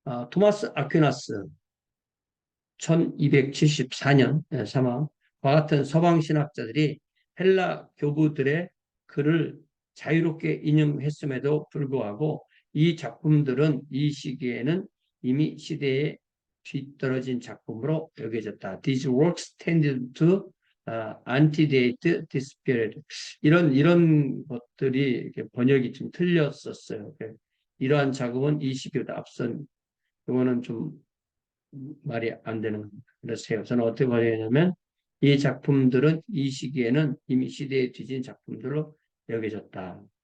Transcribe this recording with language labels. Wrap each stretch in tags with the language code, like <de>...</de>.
<ko>토마스 아퀴나스 1274년 사망과 같은 서방 신학자들이 헬라 교부들의 글을 자유롭게 인용했음에도 불구하고 이 작품들은 이 시기에는 이미 시대에 뒤떨어진 작품으로 여겨졌다.</ko> <en>These works tended to antedate this period.</en> <ko>이런 것들이 이렇게 번역이 좀 틀렸었어요. 이러한 작업은 이 시기보다 앞선 이거는 좀 말이 안 되는 겁니다. 그래서 저는 어떻게 말하냐면 이 작품들은 이 시기에는 이미 시대에 뒤진 작품들로 여겨졌다.</ko>